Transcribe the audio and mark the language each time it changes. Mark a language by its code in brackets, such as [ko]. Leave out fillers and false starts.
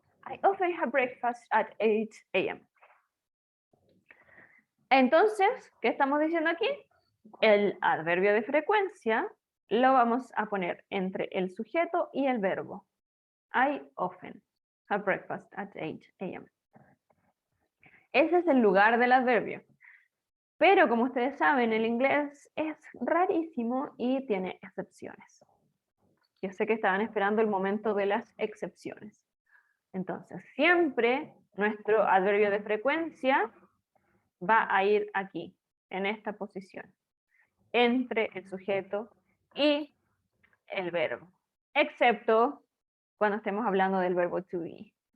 [en] I often have breakfast at 8 a.m. [es] Entonces, ¿qué estamos diciendo aquí? El adverbio de frecuencia lo vamos a poner entre el sujeto y el verbo. [en] I often have breakfast at 8 a.m. [es] Ese es el lugar del adverbio. Pero como ustedes saben, el inglés es rarísimo y tiene excepciones. Yo sé que estaban esperando el momento de las excepciones. Entonces, siempre nuestro adverbio de frecuencia va a ir aquí, en esta posición, entre el sujeto y el verbo, excepto cuando estemos hablando del verbo to be.